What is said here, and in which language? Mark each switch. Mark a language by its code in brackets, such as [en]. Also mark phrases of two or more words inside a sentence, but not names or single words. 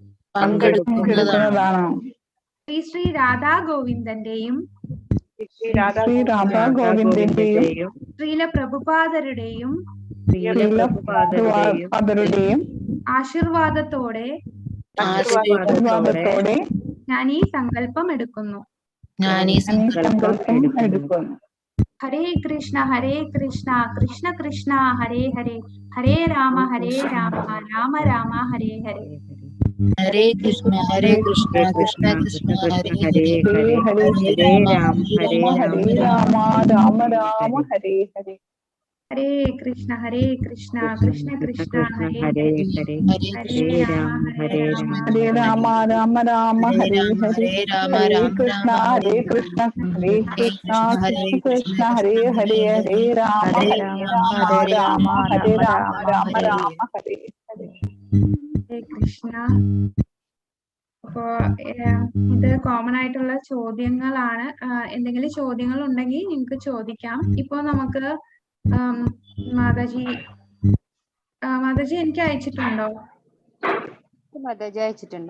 [ml] ശ്രീ ശ്രീ രാധാ ഗോവിന്ദന്റെയും ശ്രീല പ്രഭുപാദരുടെയും ആശീർവാദത്തോടെ ഞാൻ ഈ സങ്കല്പം എടുക്കുന്നു. [sa] ഹരേ കൃഷ്ണ കൃഷ്ണ കൃഷ്ണ ഹരേ ഹരേ ഹരേ രാമ രാമ രാമ ഹരേ ഹരേ. ഹരേ കൃഷ്ണ കൃഷ്ണ കൃഷ്ണ ഹരേ ഹരേ ഹരേ രാമ രാമ രാമ ഹരേ ഹരേ. ഹരേ കൃഷ്ണ കൃഷ്ണ കൃഷ്ണ ഹരേ ഹരേ ഹരേ രാമ രാമ രാമ ഹരേ ഹരേ. ഹരേ കൃഷ്ണ കൃഷ്ണ കൃഷ്ണ ഹരേ ഹരേ ഹരേ രാമ രാമ ഹരേ ഹരേ. ഹരേ കൃഷ്ണ. [ml] അപ്പോ ഇത് കോമൺ ആയിട്ടുള്ള ചോദ്യങ്ങളാണ്. എന്തെങ്കിലും ചോദ്യങ്ങൾ ഉണ്ടെങ്കിൽ നിങ്ങൾക്ക് ചോദിക്കാം. ഇപ്പൊ നമുക്ക് മാതാജി എനിക്ക് അയച്ചിട്ടുണ്ടോ? മാതാജി അയച്ചിട്ടുണ്ട്.